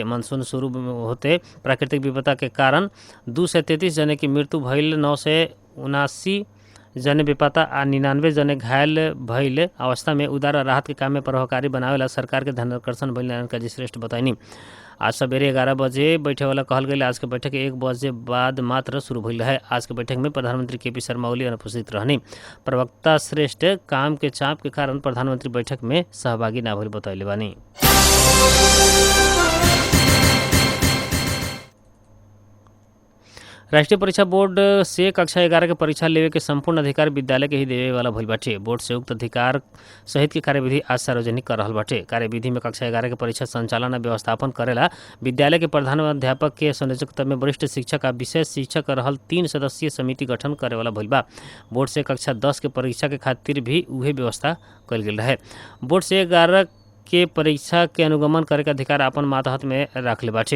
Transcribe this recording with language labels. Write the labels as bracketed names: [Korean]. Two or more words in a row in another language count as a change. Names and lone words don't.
[Bhojpuri] मानसून शुरू होते प्राकृतिक विपदा के कारण 2 से 33 जने की मृत्यु भइल, 9 से 79 जने बेपत्ता आ 99 जने घायल भइल अवस्था में उद्धार आ राहत के काम में प्रभावकारी बनावेला सरकार के ध्यानाकर्षण भइल नारायण काजी श्रेष्ठ बताइनी। आज सवेरे 11 बजे बैठे वाला कहल गई। आज के बैठक 1 बजे बाद मात्र शुरू भइल है। आज के बैठक में प्रधानमंत्री के पी शर्मा ओली अनुपस्थित रहनी। प्रवक्ता श्रेष्ठ काम के चाप के कारण प्रधानमंत्री बैठक में सहभागी ना भइल बतैले बानी। राष्ट्रीय परीक्षा बोर्ड से कक्षा 11 के परीक्षा लेवे के संपूर्ण अधिकार विद्यालय के ही देवे वाला भइल बाटे। बोर्ड से उक्त अधिकार सहित के कार्यविधि आज सार्वजनिक कर रहल बाटे। कार्यविधि में कक्षा 11 के परीक्षा संचालन और व्यवस्थापन करेला विद्यालय के प्रधान अध्यापक के संयोजकत्व में वरिष्ठ शिक्षक आ विशेष शिक्षक रहल 3 सदस्यीय समिति गठन करे वाला भइल बा। बोर्ड से कक्षा 10 के परीक्षा के खातिर भी उहे व्यवस्था कल गेल रहे। बोर्ड से 11 के परीक्षा के अनुगमन करे के अधिकार अपन मातहत में रखले बाटे।